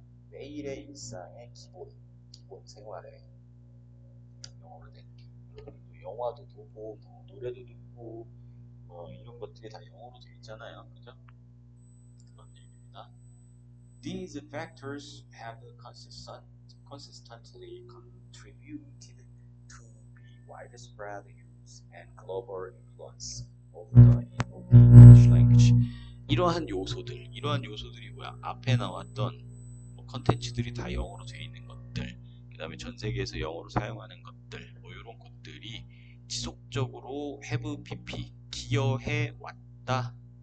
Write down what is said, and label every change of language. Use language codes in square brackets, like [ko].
[ko] 매일의 일상의 기본 생활에 영어로 된 영화도 보고 노래도 듣고 이런 것들이 다 영어로 되어 있잖아요. 그죠? 그런 얘기입니다. [en] These factors have consistently contributed to the widespread use and global influence of the English language. [ko] 이러한 요소들이 뭐야? 앞에 나왔던 컨텐츠들이 다 영어로 되어 있는 것들, 그 다음에 전 세계에서 영어로 사용하는 것들, 뭐 이런 것들이 지속적으로 have pp 기여해 왔다.